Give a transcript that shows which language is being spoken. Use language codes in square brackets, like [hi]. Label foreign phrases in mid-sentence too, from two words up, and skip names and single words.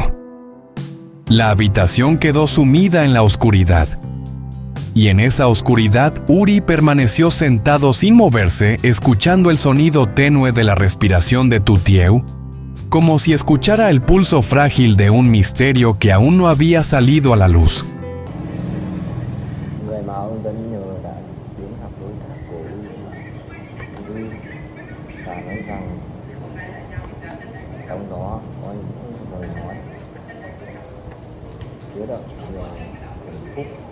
[es] La habitación quedó sumida en la oscuridad. Y en esa oscuridad, Uri permaneció sentado sin moverse, escuchando el sonido tenue de la respiración de Tutieu, como si escuchara el pulso frágil de un misterio que aún no había salido a la luz. [vi] Người mà ông vẫn nhờ đã đến gặp đối tác của Uzi và nói rằng trong đó có những lời nói chứa đựng nhiều hạnh phúc.